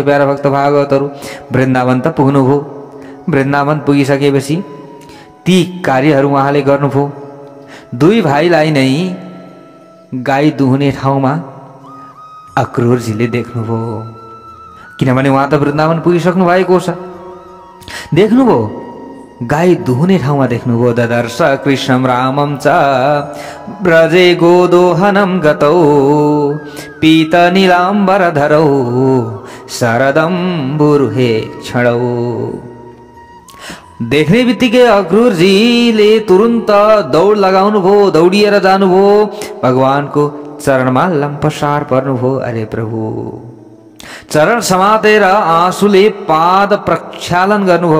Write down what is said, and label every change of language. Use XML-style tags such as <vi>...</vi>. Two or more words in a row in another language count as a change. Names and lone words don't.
<ne>प्यारा भक्त भागवतहरू वृन्दावन त पुग्नुभयो। वृन्दावन पुगिसकेपछि ती कार्यहरू उहाँले गर्नुभयो। दुई भाइलाई नै गाई दुहुने ठाउँमा अक्रूरजीले देख्नुभयो, किनभने उहाँ त वृन्दावन पुगिसक्नु भएको छ। देख्नुभयो गाई दुहुने ठाउँमा देख्नुभयो।</ne> <sa>ददर्श कृष्णम रामम च ब्रजे गोदोहनम गतौ पीत नीलाम्बर धरौ शरदम बुरुहे क्षणौ।</sa> <ne>देख्ने बित्तिकै अक्रूरजीले तुरुन्त दौड लगाउनु भयो, दौडिएर जानुभयो, भगवानको चरणमा लम्पसार पर्नुभयो। अरे प्रभु, चरण समातेर आँसुले पाद प्रक्षालन गर्नुभयो।</ne>